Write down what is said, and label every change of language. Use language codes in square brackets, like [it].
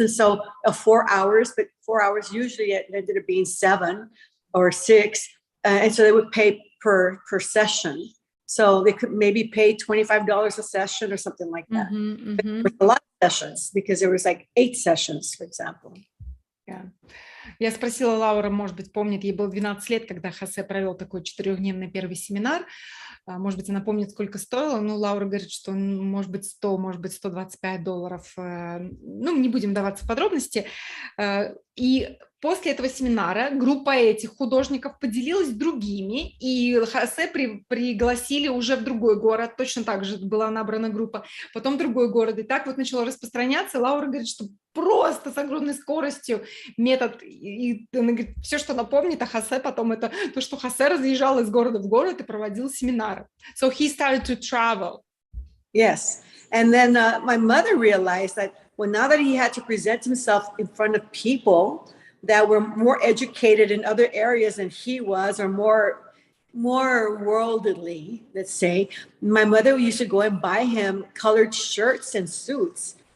[en] And so 4 hours, but 4 hours usually it ended up being 7 or 6. And so they would pay per session. So they could maybe pay $25 a session or something like that. There was a lot of sessions because there was like 8 sessions, for example. Yeah. [ru] Я спросила Лаура, может быть, помнит, ей было 12 лет, когда Хозе провел такой 4-дневный первый семинар. Может быть, она помнит, сколько стоило. Ну, Лаура говорит, что может быть 100, может быть $125. Ну, не будем даваться в подробности. И после этого семинара группа этих художников поделилась другими, и Хозе пригласили уже в другой город, точно так же была набрана группа, потом другой город, и так вот начало распространяться. Лаура говорит, что просто с огромной скоростью метод, и она говорит, все, что она помнит о Хозе, потом это то, что Хозе разъезжал из города в город и проводил семинары. [en] So he started to travel. Yes, and then my mother realized that, well, now that he had to present himself in front of people that were more educated in other areas than he was, or more worldly, let's say, my mother used to go and buy him colored shirts and suits.